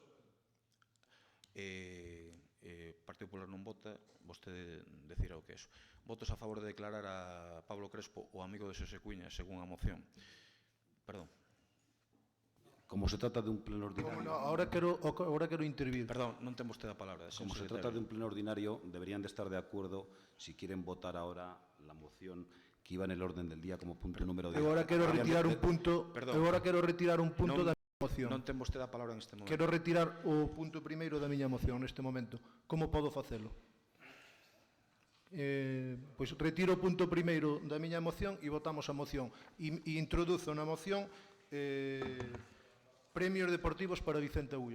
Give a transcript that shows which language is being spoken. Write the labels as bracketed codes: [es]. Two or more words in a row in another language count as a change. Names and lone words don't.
[gl] Partido Popular non vota, vostede decirá o que é iso. Votos a favor de declarar a Pablo Crespo o amigo de Xosé Cuíña, según a moción. [es] Perdón. Como se trata de un pleno ordinario... [gl] Ahora quero intervir. Perdón, non ten vostede a palabra. [es] Como se trata de un pleno ordinario, deberían de estar de acuerdo si quieren votar ahora la moción que iba en el orden del día como punto número 10. [gl] Agora quero retirar un punto. Agora quero retirar un punto da miña moción. Non ten vostede a palabra neste momento. Quero retirar o punto primeiro da miña moción neste momento. Como podo facelo? Pois retiro o punto primeiro da miña moción e votamos a moción. E introduzo na moción premios deportivos para Vicente Agulló.